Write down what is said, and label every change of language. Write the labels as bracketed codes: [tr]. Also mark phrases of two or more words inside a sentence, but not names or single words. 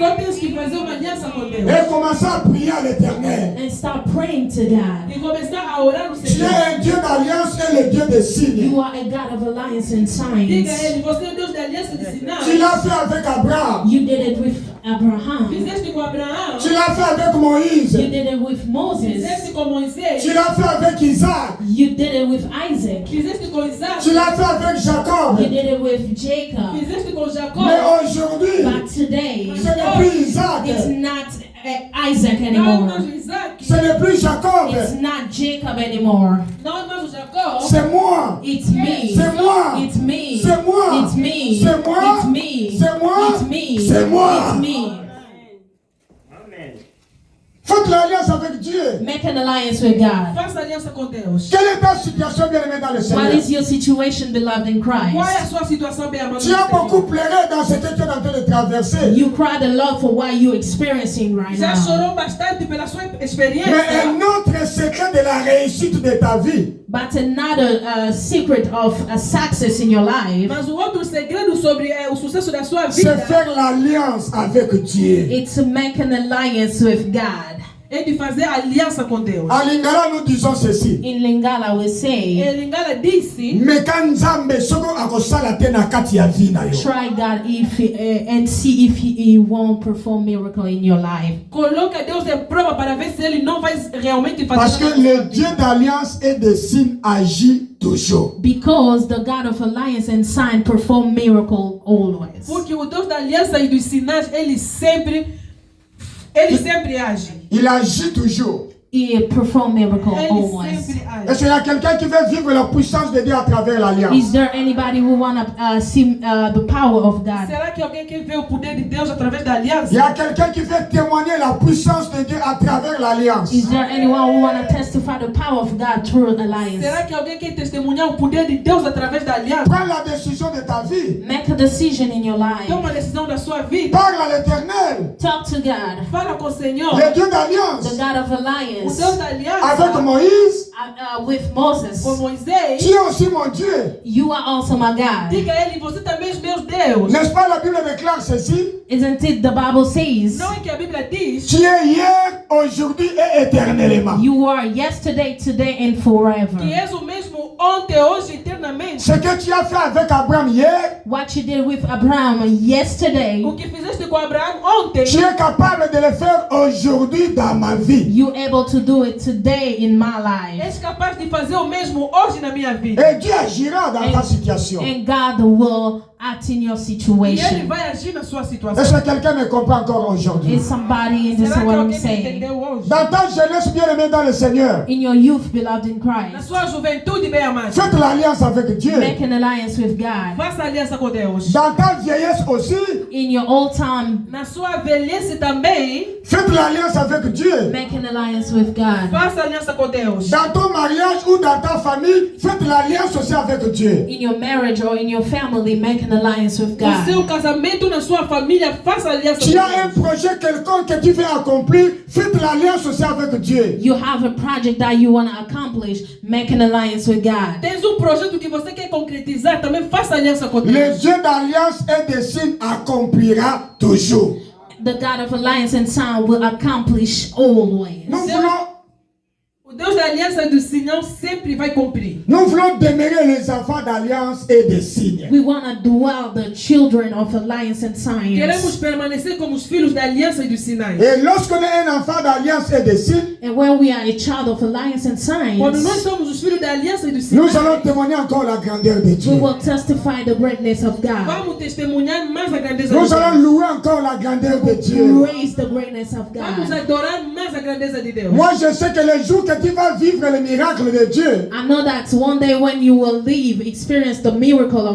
[pt] Só tens que fazer uma aliança com Deus. [fr] Et commencer à prier à l'Éternel. [en] and start praying to God. [pt] E começar a orar no [fr] Tu [pt] Senhor. [fr] es un Dieu d'alliance et le Dieu de signes. [en] You are a God of alliance and [pt] Diga a [en] signs. [pt] ele, você é Deus de aliança e de sinais. [fr] Tu l'as fait avec Abraham. [en] You did it with Abraham. [pt] Fizeste com Abraão. [fr] Tu l'as fait avec Moïse. [en] You did it with Moses. [pt] Fizeste com Moisés. [fr] Tu l'as fait avec Isaac. [en] You did it with Isaac. [pt] Fizeste com Isaac. [fr] Tu l'as fait avec Jacob. [en] You did it with Jacob. [pt] Fizeste com Jacó. [fr] Mais aujourd'hui, [en] But today, [fr] ce n'est plus Isaac. [en] it's not Isaac [pt] Não é [en] anymore. [pt] mais o Isaac. [fr] Ce n'est plus Jacob. [en] It's not Jacob anymore. [pt] Não é mais o Jacó. [fr] C'est moi. [en] It's me. [fr] C'est moi. [en] It's me. [fr] C'est moi. [en] It's me. [fr] C'est moi. [en] It's me. [fr] C'est moi. [en] It's me. [fr] C'est moi. [en] It's me. [fr] Faites l'alliance avec Dieu. [en] Make an alliance with God. [pt] Faça aliança com Deus. [fr] Quelle est ta situation, bien-aimé dans le [en] What [fr] Seigneur? [en] is your situation, beloved in [pt] Qual é a [en] Christ? [pt] sua situação, bem amado? [fr] Tu as beaucoup pleuré dans ce que tu es en train de traverser. [en] You cried a lot for what you're experiencing right [pt] Já [en] now. [pt] chorou bastante pela sua experiência. [fr] Mais un autre secret de la réussite de ta vie, [en] But another secret of success in your life, [pt] Mas o outro segredo sobre o sucesso da sua [fr] c'est [pt] vida [fr] faire l'alliance avec Dieu. [en] it's to make an alliance with God. [pt] é de fazer aliança com Deus. [fr] En lingala, nous disons ceci. [en] In Lingala, we say, [pt] Lingala disse: [ln] Meka nzambe soko akosala te na kati ya vie na yo. [en] try God if and see if he won't perform miracle in your life. [pt] coloca Deus em prova para ver se Ele não vai realmente [fr] Parce [pt] fazer. [fr] que le Dieu d'alliance et de signes agit toujours. [en] Because the God of alliance and sign perform miracle always. [pt] Porque o Deus da aliança e dos sinais, Ele sempre age. [fr] Il agit toujours. [en] He perform miracle [pt] Ele [en] always. [pt] sempre age. [fr] Est-ce qu'il y a quelqu'un qui veut vivre la puissance de Dieu à travers l'alliance? [en] Is there anybody who wanna see the power of God? [pt] Será que alguém quer ver o poder de Deus através da [fr] Il y [pt] aliança? [fr] a quelqu'un qui veut témoigner la puissance de Dieu à travers l'alliance. [en] Is there anyone who wanna testify the power of God through alliance? [pt] Será que alguém quer testemunhar o poder de Deus através da aliança? [fr] Prends la décision de ta vie. [en] Make a decision in your life. [pt] Toma a decisão da sua vida. [fr] Parle à l'Éternel, [en] Talk to God, [pt] Fala com o Senhor. [fr] le Dieu [en] the [fr] d'alliance. [en] God of [pt] O [en] alliance. [pt] Deus da aliança [fr] Avec Moïse, [en] With Moses, [pt] com Moisés. [fr] tu es aussi mon Dieu. [en] you are also my God. [pt] Diga a ele, você também é meu Deus. [fr] N'est-ce pas la Bible déclare ceci? [en] Isn't it the Bible says, [pt] Não é que a Bíblia diz [fr] Tu es hier, aujourd'hui et éternellement. [en] you are yesterday, today, and forever. [pt] que és o mesmo ontem, hoje, eternamente. [fr] Ce que tu as fait avec Abraham hier, [en] What you did with Abraham yesterday, [pt] O que fizeste com Abraão ontem, [fr] tu es capable de le faire aujourd'hui dans ma vie. [en] you able to do it today in my life. [pt] és capaz de fazer o mesmo hoje na minha vida. [fr] Et Dieu agira dans ta situation. [en] And God will act in your [pt] E Ele [en] situation. [pt] vai agir na sua situação. [fr] Est-ce que quelqu'un me comprend encore aujourd'hui? [en] Is somebody in this [pt] Será que [en] what I'm [pt] alguém me [en] saying? [pt] entendeu hoje? [fr] Dans ta jeunesse bien-aimée dans le Seigneur, [en] In your youth, beloved in [pt] Na [en] Christ, [pt] sua juventude, bem amado, [fr] faites l'alliance avec Dieu. [en] make an alliance with God. [pt] faça aliança com Deus. [fr] Dans ta vieillesse aussi, [en] In your old time, [pt] Na sua velhice também, [fr] faites l'alliance avec Dieu. [en] make an alliance with God. [pt] faça aliança com Deus. [fr] Dans ton mariage ou dans ta famille, faites l'alliance aussi avec Dieu. [en] In your marriage or in your family, make an alliance with [pt] No seu [en] God. [pt] casamento, na sua família, faça aliança [fr] Tu [pt] com [fr] as un [pt] Deus. [fr] projet quelconque que tu veux accomplir, faites l'alliance aussi avec Dieu. [en] You have a project that you want to accomplish, make an alliance with God. [pt] Tens projeto que você quer concretizar, também faça aliança com [fr] Le [pt] Deus. [fr] Dieu d'alliance et de signes accomplira toujours. [en] The God of alliance and sign will accomplish always. [fr] Nous voulons, [pt] O Deus da aliança do sinal sempre vai cumprir. [fr] Nous voulons demeurer les enfants d'alliance et des signes. [en] We want to dwell the children of alliance and [pt] Queremos [en] signs. [pt] permanecer como os filhos da aliança e dos sinais. [fr] Et lorsqu'on est un enfant d'alliance et des signes, [en] And when we are a child of alliance and [pt] Quando nós [en] signs, [pt] somos os filhos da aliança e dos [fr] nous [pt] sinais, [fr] allons témoigner encore la grandeur de Dieu. [en] we will testify the greatness of God. [pt] vamos testemunhar mais a grandeza de [fr] Nous [pt] Deus. [fr] allons louer encore la grandeur de Dieu. [en] Praise the greatness of [pt] Vamos [en] God. [pt] adorar mais a grandeza de Deus. [fr] Moi, je sais que les jours que tu vas vivre le miracle de Dieu, [en] I know that one day when you will leave, experience the miracle of